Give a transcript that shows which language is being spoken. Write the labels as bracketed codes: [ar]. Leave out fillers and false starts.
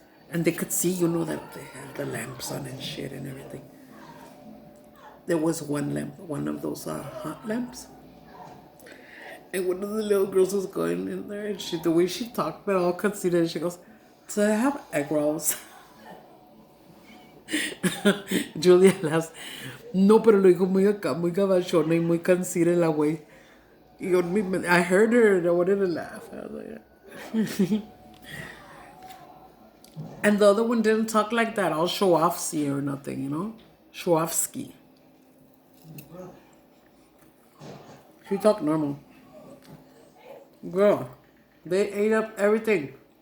[en] And they could see, that they had the lamps on and shit and everything. There was one lamp, one of those hot lamps. And one of the little girls was going in there, and the way she talked, but all conceited, she goes, "So I have egg rolls." Julia laughs. [es] No, pero lo dijo muy acá, muy gabachona y muy conceited la güey. [en] I heard her and I wanted to laugh. I was like, and the other one didn't talk like that, all show-offsy or nothing, Show-offsky. She talked normal. Girl, they ate up everything.